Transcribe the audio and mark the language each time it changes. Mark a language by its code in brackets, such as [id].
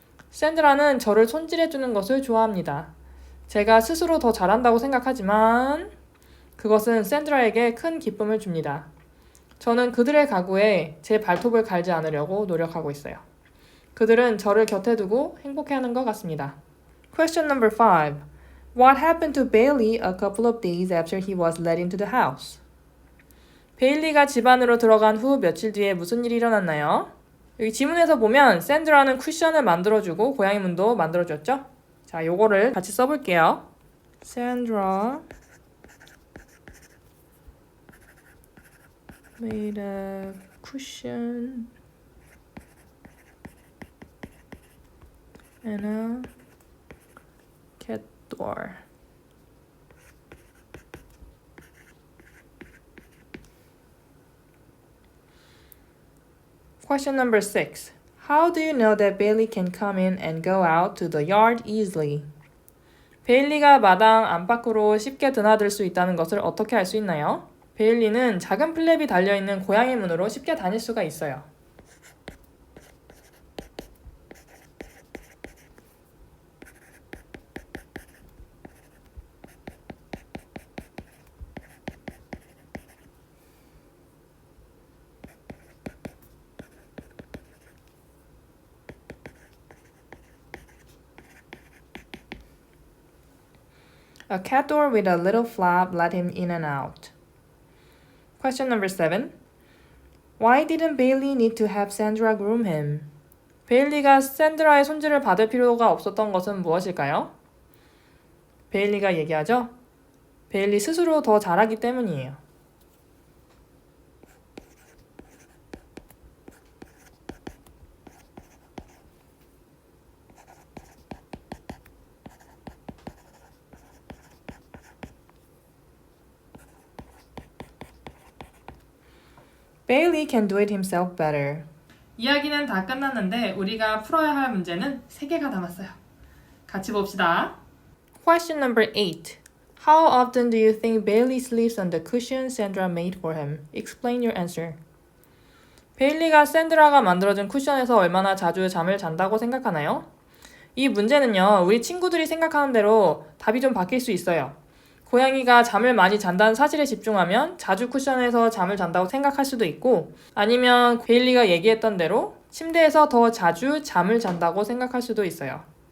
[ko] 샌드라는 저를 손질해 주는 것을 좋아합니다. 제가 스스로 더 잘한다고 생각하지만 그것은 샌드라에게 큰 기쁨을 줍니다. 저는 그들의 가구에 제 발톱을 갈지 않으려고 노력하고 있어요. 그들은 저를 곁에 두고 행복해하는 것 같습니다. [en] Question number 5. What happened to Bailey a couple of days after he was let into the house? [ko] 베일리가 집 안으로 들어간 후 며칠 뒤에 무슨 일이 일어났나요? 여기 지문에서 보면 샌드라는 쿠션을 만들어주고 고양이 문도 만들어줬죠? 자, 요거를 같이 써볼게요. [en] Sandra made a cushion and a cat door. Question number 6. How do you know that Bailey can come in and go out to the yard easily? [ko] 베일리가 마당 안팎으로 쉽게 드나들 수 있다는 것을 어떻게 알 수 있나요? 베일리는 작은 플랩이 달려있는 고양이 문으로 쉽게 다닐 수가 있어요. [en] A cat door with a little flap let him in and out. Question number 7. Why didn't Bailey need to have Sandra groom him? [ko] 베일리가 샌드라의 손질을 받을 필요가 없었던 것은 무엇일까요? 베일리가 얘기하죠. 베일리 스스로 더 잘하기 때문이에요. [en] Bailey can do it himself better. [ko] 이야기는 다 끝났는데 우리가 풀어야 할 문제는 3개가 남았어요. 같이 봅시다. [en] Question number 8. How often do you think Bailey sleeps on the cushion Sandra made for him? Explain your answer. [ko] 베일리가 샌드라가 만들어준 쿠션에서 얼마나 자주 잠을 잔다고 생각하나요? 이 문제는요, 우리 친구들이 생각하는 대로 답이 좀 바뀔 수 있어요. 고양이가 잠을 많이 잔다는 사실에 집중하면 자주 쿠션에서 잠을 잔다고 생각할 수도 있고, 아니면 베일리가 얘기했던 대로 침대에서 더 자주 잠을 잔다고 생각할 수도 있어요.